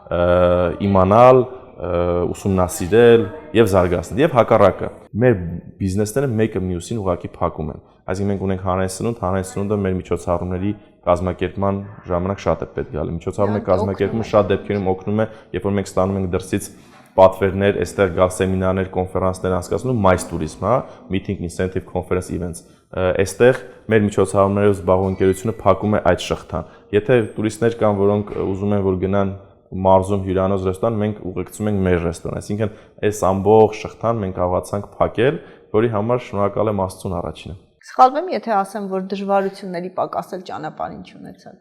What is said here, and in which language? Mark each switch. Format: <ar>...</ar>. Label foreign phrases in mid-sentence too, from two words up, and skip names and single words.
<hy>իմանալ, ուսումնասիրել եւ զարգացնել եւ հակառակը մեր բիզնեսները մեկը մյուսին ուղղակի փակում են, այսինքն մենք ունենք հանրային սնունդը մեր միջոցառումների կազմակերպման ժամանակ շատ է պետք գալի, միջոցառումների կազմակերպումը շատ դեպքերում օգնում է, երբ որ մենք ստանում ենք դրսից պատվերներ, այստեղ գալ սեմինարներ, կոնֆերանսներ անցկացնում,</hy> <en>MICE tourism, հա, meeting incentive conference events,</en> <hy>այստեղ մեր միջոցառումներով զբաղվող ընկերությունը փակում է այդ շղթան։ Եթե տուրիստներ կան, որոնք ուզում են որ գնան մարզում հյուրանոց ռեստորան, մենք ուղեկցում ենք մեր ռեստորան, այսինքն այս ամբողջ շղթան մենք կարողացանք փակել, որի համար շնորհակալ եմ Աստծուն առաջինը։ Սխալվեմ, եթե ասեմ, որ դժվարությունների պակասել ճանապարհին չունեցաք։</hy>